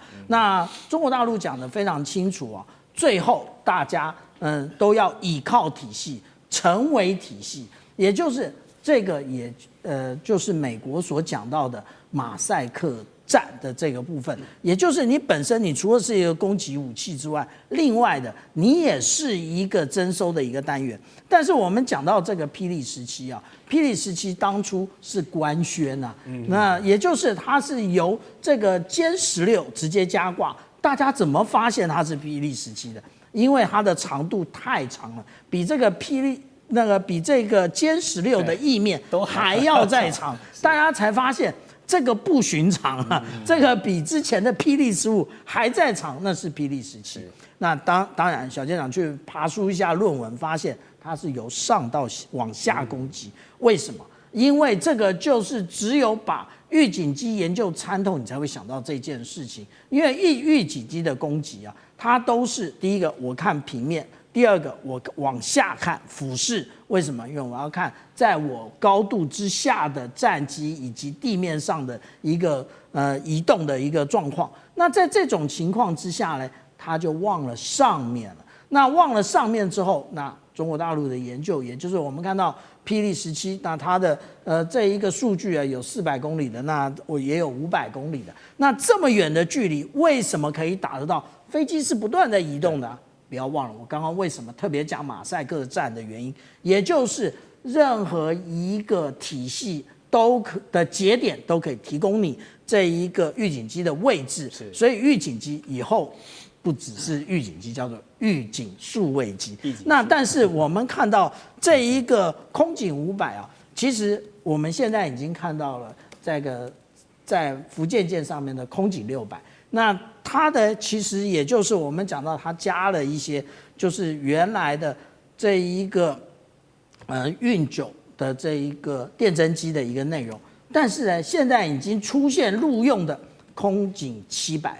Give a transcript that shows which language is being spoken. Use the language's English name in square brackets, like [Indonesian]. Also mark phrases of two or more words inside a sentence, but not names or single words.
[Chinese] 那中國大陸講得非常清楚啊，最後大家都要倚靠體系，成為體系，也就是這個也就是美國所講到的馬賽克戰的這個部分，也就是你本身你除了是一個攻擊武器之外，另外的你也是一個偵收的一個單元。但是我們講到這個霹靂17啊，霹靂17當初是官宣啊，那也就是它是由這個歼16直接加掛，大家怎麼發現它是霹靂17的？因為它的長度太長了，比這個比這個歼16的翼面還要再長，大家才發現這個不尋常啊，這個比之前的霹靂15還在長，那是霹靂17。那當然，小艦長去爬梳一下論文，發現它是由上到往下攻擊。為什麼？因為這個就是只有把預警機研究參透，你才會想到這件事情。因為預警機的攻擊啊，它都是第一個我看平面，第二個我往下看俯視。為什麼？因為我要看在我高度之下的戰機以及地面上的一個移動的一個狀況。那在這種情況之下呢，他就忘了上面了。那忘了上面之後，那中國大陸的研究，也就是我們看到霹靂17，那它的這一個數據啊，有400公里的，那我也有500公里的。那這麼遠的距離，為什麼可以打得到？飛機是不斷在移動的啊。不要忘了，我剛剛為什麼特別講馬賽克戰的原因，也就是任何一個體系的節點都可以提供你這一個預警機的位置，所以預警機以後不只是預警機，叫做預警數位機。那但是我們看到這一個空警500啊，其實我們現在已經看到了這個在福建艦上面的空警600。那它的其實也就是我們講到，它加了一些就是原來的這一個運9的這一個電偵機的一個內容，但是呢，現在已經出現陸用的空警700了。